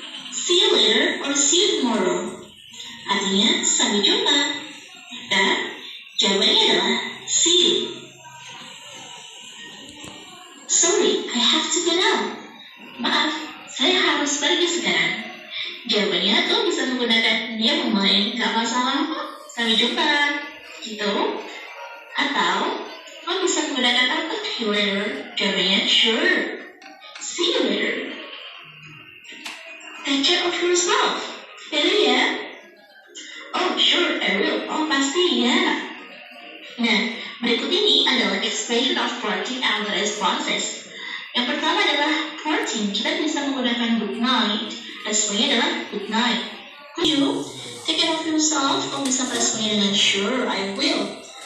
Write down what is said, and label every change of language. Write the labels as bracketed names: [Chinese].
[English] See you later or see you tomorrow. [Indonesian] Artinya sampai jumpa. Dan jawabannya adalah [English] see you. Sorry, I have to go now. [Indonesian] Maaf, saya harus pergi sekarang. Jawabannya tuh bisa menggunakan [English] never mind, [Indonesian] gak masalah kok. Sampai jumpa, gitu. Atau lo bisa menggunakan apa? [English] Later. [Indonesian] Jawabannya [English] sure. See you later. Take care of yourself. Really ya? Oh sure, I will. [Indonesian] Oh pasti ya. Nah, berikut ini adalah [English] expression of parting and responses. [Indonesian] Yang pertama adalah parting. Kita bisa menggunakan good night. Responnya adalah good night. [English] Could you take care of yourself? [Indonesian] Kamu bisa responnya dengan [English] sure, I will.